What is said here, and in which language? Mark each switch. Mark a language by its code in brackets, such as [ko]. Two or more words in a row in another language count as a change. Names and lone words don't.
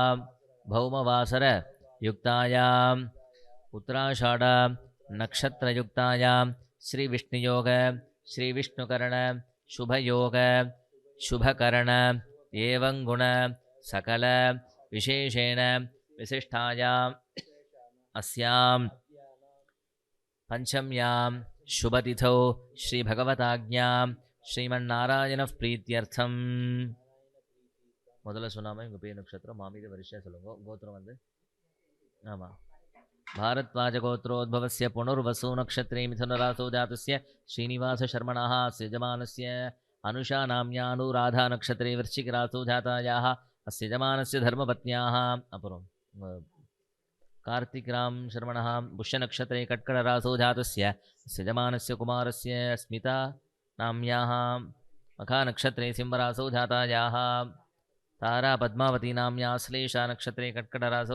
[sa] भौमवासर युक्तायां उत्तराषाढ नक्षत्रयुक्तायां श्री विष्णुयोग श्री विष्णुकरण शुभयोग शुभकरण एवं गुण सकल विशेषेण विशिष्टायाम् अस्यां पंचम्यां शुभतिथौ श्री भगवताज्ञां श्रीमन्नारायण प्रीत्यर्थम [ta] முதல்ல சொன்னாமல் எங்கள் பேர் நட்சத்திரம் மாமீத வரிசையாக சொல்லுங்க கோத்திரம் வந்து ஆமாம் [sa] भारद्वाजगोत्रोद्भवस्य पुनर्वसु नक्षत्रे मिथुनरासौ जातस्य श्रीनिवासशर्मणः अस्य यजमानस्य अनुषा नाम्या अनुराधा नक्षत्रे वृश्चिकरासौ जातायाः अस्य यजमानस्य धर्मपत्न्याः अपरं कार्तिकराम शर्मणः पुष्यनक्षत्रे कट्कटरासौ जातस्य अस्य यजमानस्य कुमारस्य स्मिता नाम्याः मखानक्षत्रे सिंहरासौ जातायाः तारा पद्मावती नाम्या श्लेषा नक्षत्रे कट्कटरासौ